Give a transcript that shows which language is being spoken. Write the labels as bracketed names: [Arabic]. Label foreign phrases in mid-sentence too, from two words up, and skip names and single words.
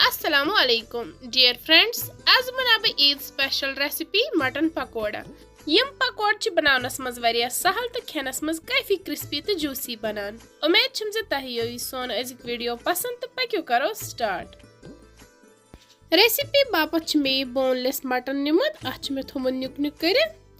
[English] Assalamu alaikum dear friends. [Kashmiri] आज बनाबे ईद [English] special recipe [Kashmiri] मटन पकोड़ा। यम पकोड़ बनावनस मज वारिया सहल तो खेनस मज काफी क्रिस्पी तो जूसी बनान। उम्मीद छम जे तह यो सोन अजिक वीडियो पसंद तो पक्यो करो स्टार्ट। रेसिपी बापत मे [English] boneless mutton [Kashmiri] निमुत अच मे थोमुन नुक नुक करित।